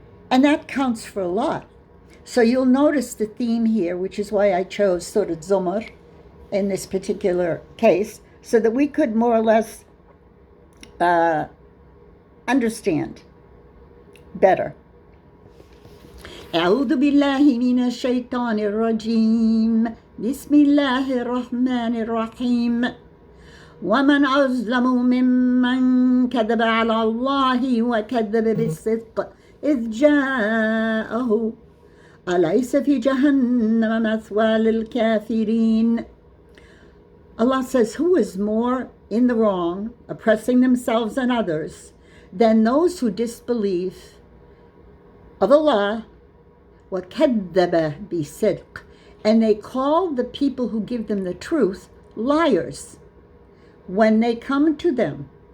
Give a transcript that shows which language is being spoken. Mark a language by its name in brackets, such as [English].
[English] And that counts for a lot. So you'll notice the theme here, which is why I chose Surat Zumar in this particular case, so that we could more or less understand better. [Arabic] أعوذ بالله من الشيطان الرجيم بسم الله الرحمن الرحيم ومن أظلم ممن كذب على الله وكذب بالصدق إذ جاءه أليس في جهنم مثوى للكافرين. [English] Allah says, who is more in the wrong, oppressing themselves and others, than those who disbelieve of Allah, [Arabic] وَكَذَّبَ بِصِدْقٍ, [English] and they call the people who give them the truth liars when they come to them.